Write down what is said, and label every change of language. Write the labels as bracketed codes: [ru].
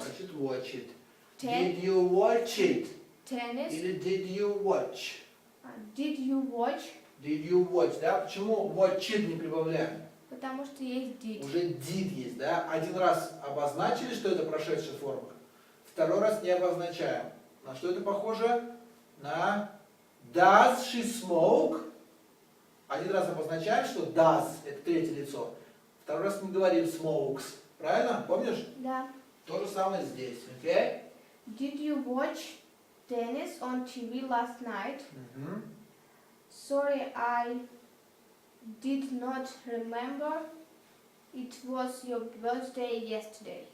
[en] Значит, watch it. ten, Did you watch it? tennis? Или did you watch? Did you watch? Did you watch, да? [ru] Почему [en] watch it [ru] не прибавляем? Потому что есть did. Уже did есть, да? Один раз обозначили, что это прошедшая форма. Второй раз не обозначаем. На что это похоже? [en] На does she smoke? [ru] Один раз обозначаем, что does, это третье лицо. Второй раз мы говорим smokes. Правильно? Помнишь? Да. То же самое здесь. Окей? [en] Did you watch tennis on TV last night? Мгм. Sorry, I did not remember. It was your birthday yesterday.